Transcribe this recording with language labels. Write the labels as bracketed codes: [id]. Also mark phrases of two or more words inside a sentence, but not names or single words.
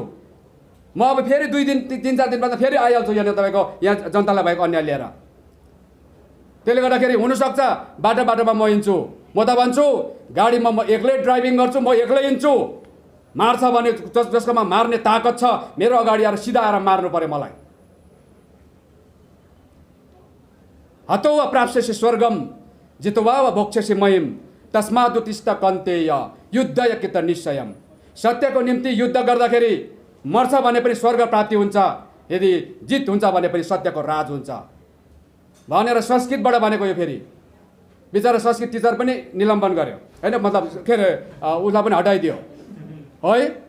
[ne] म अब फेरि 2 दिन 3-4 दिन बाद फेरि आइहाल्छु यहाँ तपाईँको यहाँ जनतालाई भएको अन्याय लिएर। त्यसले गर्दाखेरि हुनसक्छ बाटोमा म हिँड्छु। म त भन्छु गाडीमा म एक्लै ड्राइभिङ गर्छु, म एक्लै हिँड्छु। मार्छ भने जसकोमा मार्ने ताकत छ मेरो अगाडि आएर सिधा आएर मार्नु पर्यो मलाई। [sa] हतो वा प्राप्स्यसि स्वर्गम जित्वा वा भोक्ष्यसि महिम तस्मादुत्तिष्ठ कन्तेय युद्धय कित निश्चयम। [ne] सत्यको निम्ति युद्ध गर्दाखेरि मर्छ भने पनि स्वर्ग प्राप्ति हुन्छ, यदि जित हुन्छ भने पनि सत्यको राज हुन्छ भनेर संस्कृतबाट भनेको। यो फेरि बिचरा संस्कृत टिचर पनि निलम्बन गर्यो होइन, मतलब के अरे उसलाई पनि हटाइदियो है।